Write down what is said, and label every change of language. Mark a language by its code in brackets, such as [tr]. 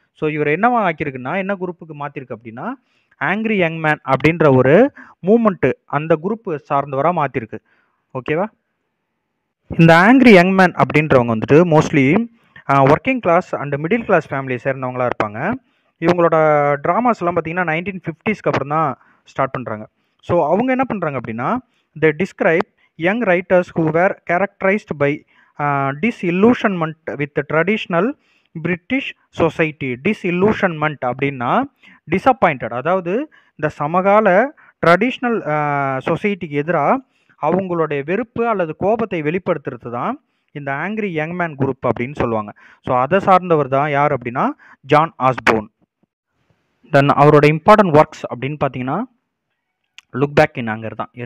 [ta] So இவர் என்னவா ஆக்கியிருக்குன்னா, என்ன குரூப்புக்கு மாற்றிருக்கு அப்படின்னா ஆங்க்ரி யங் மேன் அப்படின்ற ஒரு மூமெண்ட்டு அந்த குரூப்பு சார்ந்தவராக மாற்றிருக்கு, ஓகேவா. இந்த ஆங்க்ரி யங் மேன் அப்படின்றவங்க வந்துட்டு mostly working class and middle class ஃபேமிலியை சேர்ந்தவங்களாக இருப்பாங்க. இவங்களோட ட்ராமாஸ் எல்லாம் பார்த்தீங்கன்னா 1950s அப்புறம் தான் ஸ்டார்ட் பண்ணுறாங்க. ஸோ அவங்க என்ன பண்ணுறாங்க அப்படின்னா, [en] they describe young writers who were characterized by disillusionment with the traditional British society. [ta] Disillusionment அப்படின்னா disappointed, அதாவது இந்த சமகால ட்ரெடிஷ்னல் சொசைட்டிக்கு எதிராக அவங்களுடைய வெறுப்பு அல்லது கோபத்தை வெளிப்படுத்துறது தான் இந்த ஆங்கிரி யங் மேன் குரூப் அப்படின்னு சொல்லுவாங்க. ஸோ அதை சார்ந்தவர் தான் யார் அப்படின்னா ஜான் ஆஸ்போர்ன். தென் அவரோட இம்பார்ட்டன்ட் ஒர்க்ஸ் அப்படின்னு பார்த்தீங்கன்னா லுக் பேக் இன் ஆங்கர் தான்.